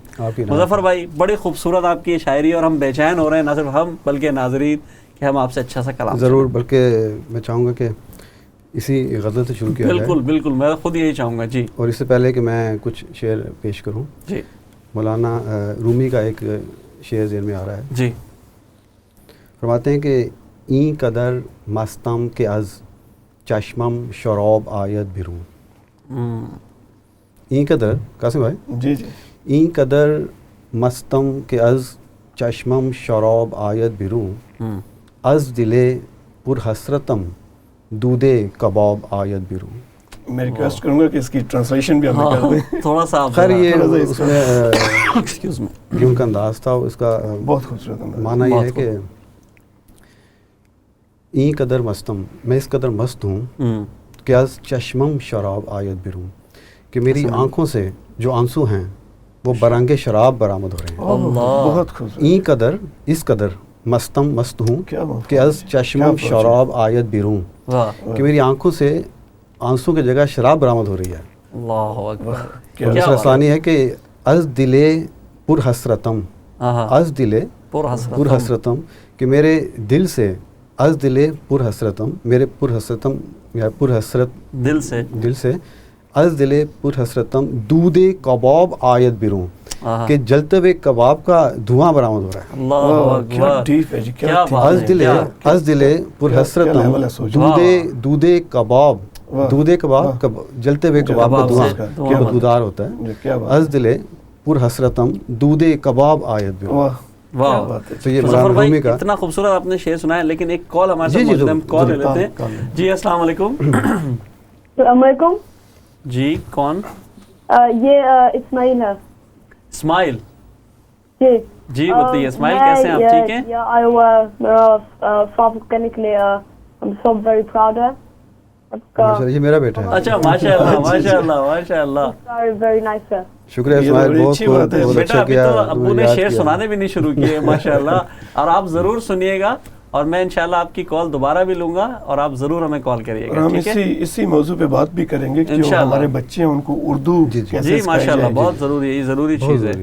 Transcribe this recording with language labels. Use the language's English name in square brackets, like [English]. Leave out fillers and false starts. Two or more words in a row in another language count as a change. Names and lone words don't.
[Urdu] مظفر بھائی بڑی خوبصورت آپ کی شاعری، اور ہم بے چین ہو رہے ہیں نہ صرف ہم بلکہ ناظرین کہ ہم آپ سے اچھا سا کلام. ضرور، بلکہ میں چاہوں گا کہ اسی غزل سے شروع کیا جائے. بالکل بالکل، میں خود یہی چاہوں گا. جی. اور اس سے پہلے کہ میں کچھ شعر پیش کروں، جی، مولانا رومی کا ایک شعر ذہن میں آ رہا ہے. جی. فرماتے ہیں کہ [Persian] این قدر مستم کہ از چشمم شراب آید بیرون. این قدر، [Urdu] قاسم بھائی. جی جی. [Persian] این قدر مستم کہ از چشمم شراب آید بیرون، از دل پر حسرتم دودھ کباب آید بیرون. [Urdu] میں ریکویسٹ کروں گا کہ اس کی ٹرانسلیشن بھی ہمیں کر دیں تھوڑا سا. خیر یہ اس میں یوں کا انداز تھا، اس کا بہت خوبصورت معنی یہ ہے کہ [Persian] این قدر مستم، [Urdu] میں اس قدر مست ہوں کہ [Persian] از چشمم شراب آید بیرون، [Urdu] کہ میری آنکھوں سے جو آنسو ہیں وہ برنگ شراب برآمد ہو رہے ہیں. بہت خوبصورت. [Persian] این قدر، [Urdu] اس قدر [Persian] مستم، [Urdu] مست ہوں کہ [Persian] از چشمم شراب آید بیرون، [Urdu] کہ میری آنکھوں سے آنسو کی جگہ شراب برآمد ہو رہی ہے. [Arabic] اللہ اکبر. [Urdu] دوسرا ثانی ہے کہ [Persian] از دل پر حسرتم، از دل پر حسرتم، [Urdu] کہ میرے دل سے، [Persian] از دل پر حسرتم، میرے پر حسرتم [Urdu] یا پر حسرت دل سے، [Persian] از دل پر حسرتم دودھ کباب آید بیرون، کہ جلتے ہوئے کباب کا دھواں برآمد ہو رہا ہے. از دل پر حسرتم دودھ کباب، دودھ کباب، [Urdu] جلتے ہوئے کباب کا دھواں بدبودار ہوتا ہے. [Persian] از دل پر حسرتم دودھ کباب آید بیرون. [Urdu] واہ. تو یہ مولانا رومی کا اتنا خوبصورت آپ نے شعر سنا ہے، لیکن ایک کال ہمارے ساتھ موجود ہے، ہم کال لے لیتے ہیں. [Arabic] جی السلام علیکم. السلام علیکم. [Urdu] جی کون؟ یہ اسماعیل ہے. اسماعیل. جی جی بتائیے اسماعیل، کیسے ہیں آپ؟ ٹھیک ہیں. یا آیا ہوا میرا فارم کرنے کے لیے. [English] I'm so very proud ہے. [Urdu] یہ میرا بیٹا ہے. اچھا [Arabic] ماشاء اللہ ماشاء اللہ ماشاء اللہ. [English] very nice ہے. [Urdu] شکریہ اسماعیل، بہت بیٹا ابھی تو ابو نے شعر سنانے بھی نہیں شروع کیے [Arabic] ماشاء اللہ. [Urdu] اور آپ ضرور سنیے گا، اور میں انشاءاللہ آپ کی کال دوبارہ بھی لوں گا، اور آپ ضرور ہمیں کال کریے گا. ہم اسی موضوع پہ بات بھی کریں گے کہ جو ہمارے بچے ہیں ان کو اردو جی ماشاءاللہ بہت ضروری ہے، یہ ضروری چیز ہے.